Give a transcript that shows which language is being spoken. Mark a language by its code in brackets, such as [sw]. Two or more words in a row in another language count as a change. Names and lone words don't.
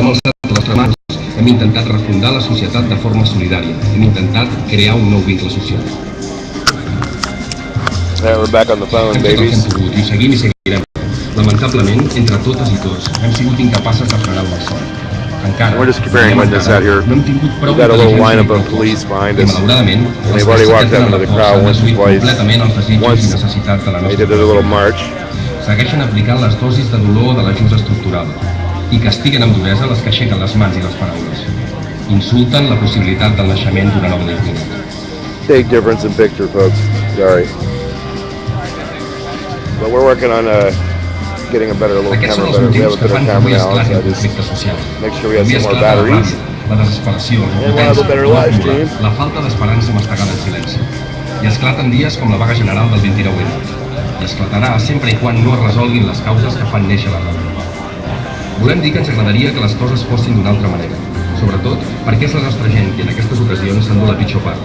[ca] hem alçat les mans, hem intentat refundar la societat de forma solidària, hem intentat crear un nou vincle social. [en] We're back on the phone, babies. [ca] I seguim i seguirem. Lamentablement, entre totes i tots, hem sigut incapaces de frenar el malson. Encara, [en] we're just comparing witness out here. [ca] No hem tingut prou [en] We've got a little lineup of police behind us. [ca] Malauradament, [en] and they've already walked out into the crowd once or twice. Once they did a little march. [ca] Segueixen aplicant les dosis de dolor de l'ajust estructural i castiguen amb duresa les que aixequen les mans i les paraules. Insulten la possibilitat del naixement d'una nova dignitat. [en] Big difference in picture, folks. Sorry. But we're working on getting a better little camera. We have a better camera now, so I just make sure we have some more batteries. [ca] La desesperació, [en] and we'll have a better live stream. [ca] La falta d'esperança mastegada en silenci. I esclaten dies com la vaga general del 29N. I esclatarà sempre i quan no es resolguin les causes que fan néixer la rebel·lió. Volem dir que ens agradaria que les coses fossin d'una altra manera, sobretot perquè és la nostra gent qui en aquestes ocasions s'endú la pitjor part.